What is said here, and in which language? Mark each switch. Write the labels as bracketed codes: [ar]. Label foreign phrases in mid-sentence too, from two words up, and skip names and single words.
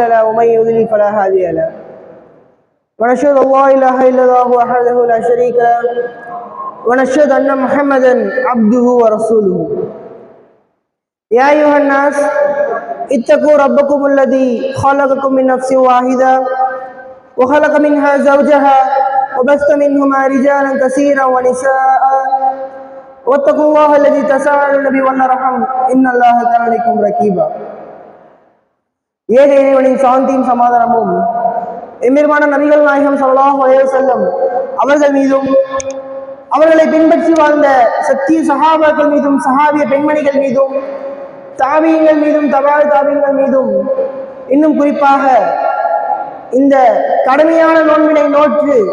[ar] له ومن يضلل فلا هادي له ونشهد ان لا اله الا الله وحده لا شريك له ونشهد ان محمدا عبده ورسوله يا ايها الناس اتقوا ربكم الذي خلقكم من نفس واحده وخلق منها زوجها وبث منهما رجالا كثيرا ونساء واتقوا الله الذي تساءلون به والارحام ان الله كان عليكم رقيبا [ta] ஏக இறைவனின் சாந்தியும் சமாதானமும் எம்பெருமான நபிகள் நாயகம் [ar] صلى الله عليه وسلم [ta] அவர்கள் மீதும் அவர்களை பின்பற்றி வாழ்ந்த சத்திய சஹாபாக்கள் மீதும் சஹாபிய பெண்மணிகள் மீதும் தாபியீன்கள் மீதும் தபால் தாபியீன்கள் மீதும் இன்னும் குறிப்பாக இந்த கடுமையான நோன்பினை நோற்று